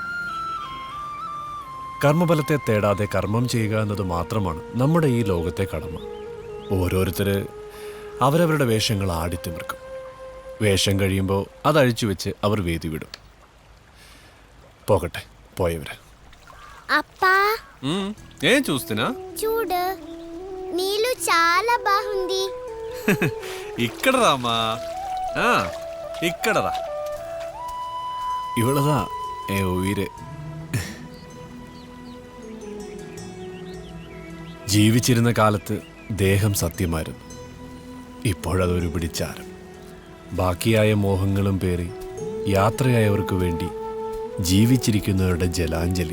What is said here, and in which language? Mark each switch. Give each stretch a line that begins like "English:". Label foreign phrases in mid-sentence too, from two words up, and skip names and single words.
Malayalam: കർമ്മഫലത്തെ തേടാതെ കർമ്മം ചെയ്യുക എന്നത് മാത്രമാണ് നമ്മുടെ ഈ ലോകത്തെ കടമ. ഓരോരുത്തര് അവരവരുടെ വേഷങ്ങൾ ആടിത്തിമിർക്കും. വേഷം കഴിയുമ്പോൾ അതഴിച്ചു വെച്ച് അവർ വേദി വിടും. പോകട്ടെ, പോയവര്.
Telugu: అప్పా ఏం చూస్తున్నా? చూడు నీళ్ళు చాలా బాగుంది. ఇక్కడ రామా, ఇక్కడరా.
Malayalam: ഇവളതാ ഉയര്. ജീവിച്ചിരുന്ന കാലത്ത് ദേഹം സത്യമായിരുന്നു. ഇപ്പോഴതൊരു പിടിച്ചാരം. ബാക്കിയായ മോഹങ്ങളും പേറി യാത്രയായവർക്ക് വേണ്ടി ജീവിച്ചിരിക്കുന്നവരുടെ ജലാഞ്ജലി.